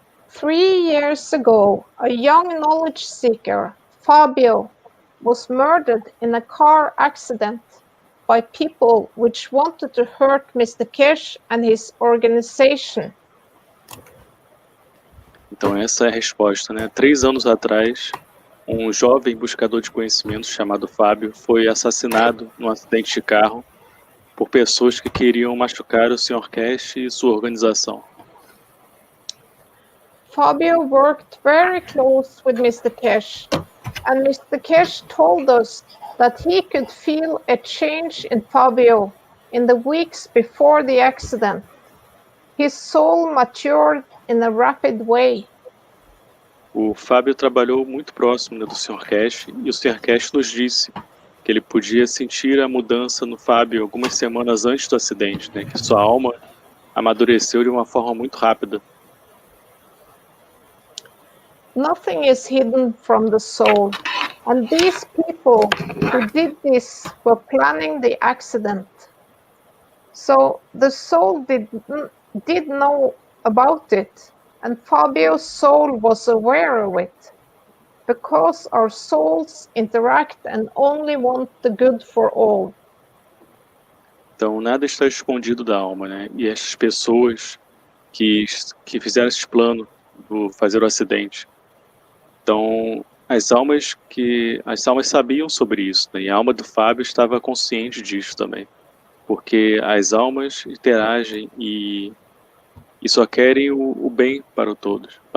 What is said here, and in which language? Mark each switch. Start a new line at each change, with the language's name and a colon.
English: 3 years ago, a young knowledge seeker, Fabio, was murdered in a car accident by people which wanted to hurt Mr. Kesh and his organization.
Portuguese: Então essa é a resposta, né? 3 anos atrás, um jovem buscador de conhecimento chamado Fábio foi assassinado num acidente de carro por pessoas que queriam machucar o Sr. Kesh e sua organização.
English: Fabio worked very close with Mr. Kesh, and Mr. Kesh told us that he could feel a change in Fabio in the weeks before the accident. His soul matured in a rapid way.
Portuguese: O Fábio trabalhou muito próximo, né, do Sr. Kesh, e o Sr. Kesh nos disse que ele podia sentir a mudança no Fábio algumas semanas antes do acidente, né, que sua alma amadureceu de uma forma muito rápida.
English: Nothing is hidden from the soul. And these people who did this were planning the accident. So the soul did know about it, and Fabio's soul was aware of it, because our souls interact and only want the good for all.
Portuguese: Então, nada está escondido da alma, né? E essas pessoas que fizeram esse plano do fazer o acidente, então as almas sabiam sobre isso, né? E a alma do Fábio estava consciente disso também, porque as almas interagem e só querem o bem para o todo.